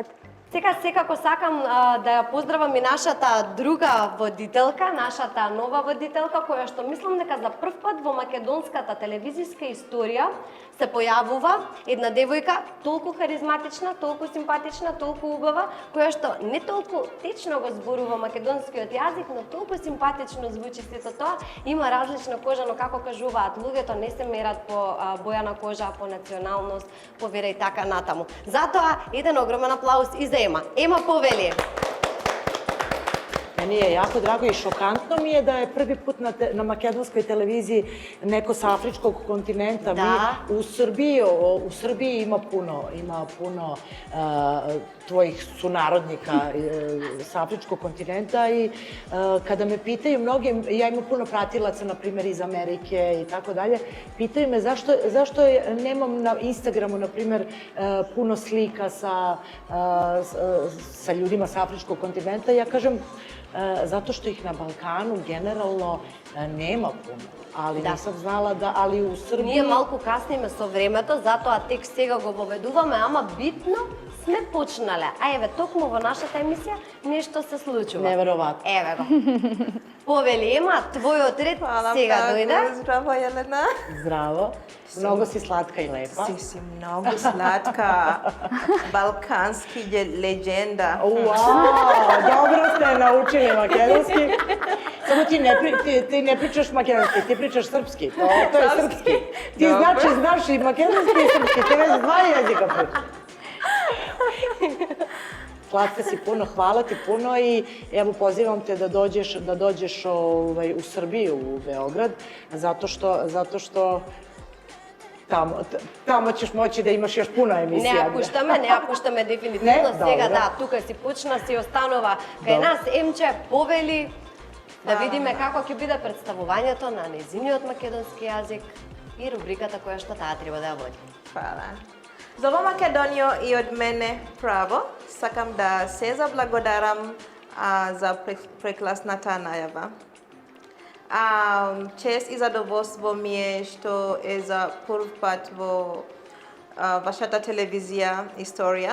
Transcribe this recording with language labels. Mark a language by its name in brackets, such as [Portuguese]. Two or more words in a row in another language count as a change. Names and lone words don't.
[Macedonian] Сега секако сакам да ја поздравам и нашата друга водителка, нашата нова водителка, која што мислам дека за прв пат во македонската телевизиска историја се појавува една девојка толку харизматична, толку симпатична, толку убава, која што не толку течно го зборува македонскиот јазик, но толку симпатично звучи сето тоа. Има различна кожа, но како кажуваат луѓето, не се мерат по боја на кожа, по националност, по вера и така натаму. Затоа еден огромен аплауз и за Ема. Ема Повели. [Serbian] Meni je jako drago i šokantno mi je da je prvi put na makedonskoj televiziji neko sa afričkog kontinenta. Da. Mi u Srbiji ima puno tvojih sunarodnika sa afričkog kontinenta i kada me pitaju mnogi, ja imam puno pratilaca, na primjer iz Amerike i tako dalje, pitaju me zašto nemam na Instagramu, na primjer, puno slika sa ljudima sa afričkog kontinenta. Ja kažem, zato što ih na Balkanu generalno nema puno, ali nisam znala da, ali u Srbiji... [Macedonian] Ние малку касниме со времето, затоа тек сега го воведуваме, ама битно сме почнале. А еве, токму во нашата емисија нешто се случува. Неверојатно. Еве го. Повели, Ема, твојот ред сега дојде. Здраво, Јелена. [Serbian] Zdravo. Mnogo si slatka i lepa. [Macedonian] Си многу слатка. Балкански легенда. [Serbian] Wow, dobro ste naučili makedonski. Samo ti ne pričaš makedonski, ti pričaš srpski. To je srpski. Ti znači znaš i makedonski i srpski, ti već dva jezika pričaš. Slatka si puno, hvala ti puno i evo pozivam te da dođeš u Srbiju, u Beograd, zato što Tamo ćeš moći da imaš još puno [Macedonian] Не [Serbian] emisija. [Macedonian] ја пуштаме, не ја пуштаме дефинитивно. Не? Сега Добро. да, тука си почна, си останува кај Добро. нас Емче повели да видиме како ќе биде представувањето на незиниот македонски јазик и рубриката која што таа треба да ја води. Hvala. За ово Македонијо и од мене право, сакам да се заблагодарам за прекрасната најава. Чест и задоволство ми е што е за прв пат во вашата телевизија историја.